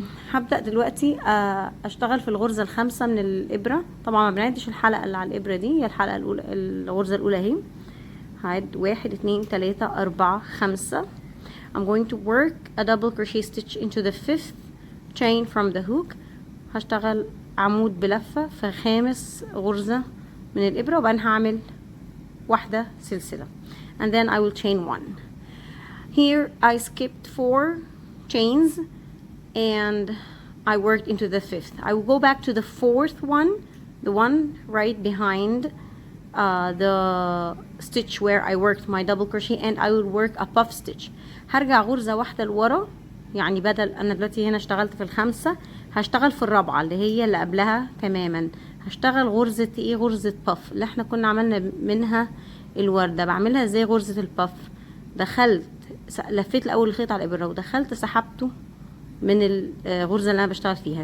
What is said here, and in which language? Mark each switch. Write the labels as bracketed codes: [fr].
[ar] هبدأ دلوقتي اشتغل في الغرزة الخامسة من الابرة. طبعا ما بنعدش الحلقة اللي على الابرة دي، هي الحلقة الاولى الغرزة الاولى اهي. هعد 1 2 3 4 5. [en] I'm going to work a double crochet stitch into the 5th chain from the hook. [ar] هشتغل عمود بلفة في خامس غرزة من الابرة، وبعدين هعمل واحدة سلسلة [en] and then I will chain 1. Here I skipped 4 chains and I worked into the 5th. I will go back to the 4th one, the one right behind the stitch where I worked my double crochet, and I will work a puff stitch. [ar] هرجع غرزة واحدة لورا، يعني بدل انا دلوقتي هنا اشتغلت في الخامسة هشتغل في الرابعة اللي هي اللي قبلها تماما. هشتغل غرزة ايه؟ غرزة puff اللي احنا كنا عملنا منها الوردة. بعملها زي غرزة الباف. دخلت لفيت الاول الخيط على الابره ودخلت سحبته من الغرزه اللي انا بشتغل فيها.